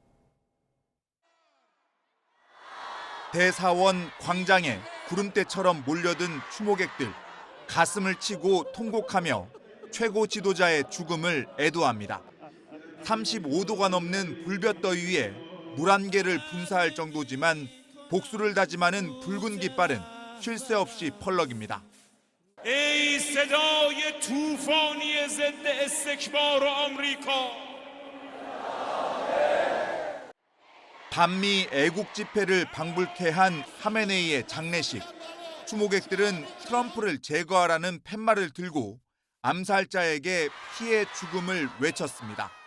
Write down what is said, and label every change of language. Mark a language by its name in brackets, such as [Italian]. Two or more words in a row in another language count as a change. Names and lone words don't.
[Korean] 대사원 광장에 구름대처럼 몰려든 추모객들, 가슴을 치고 통곡하며 최고 지도자의 죽음을 애도합니다. 35도가 넘는 불볕더위 위에 물 한 개를 분사할 정도지만 복수를 다짐하는 붉은 깃발은 쉴 새 없이 펄럭입니다. [Persian] ای صدای طوفانی ضد استکبار آمریکا. [Korean] 반미 애국 집회를 방불케 한 하메네이의 장례식. 추모객들은 트럼프를 제거하라는 팻말을 들고 암살자에게 피해 죽음을 외쳤습니다.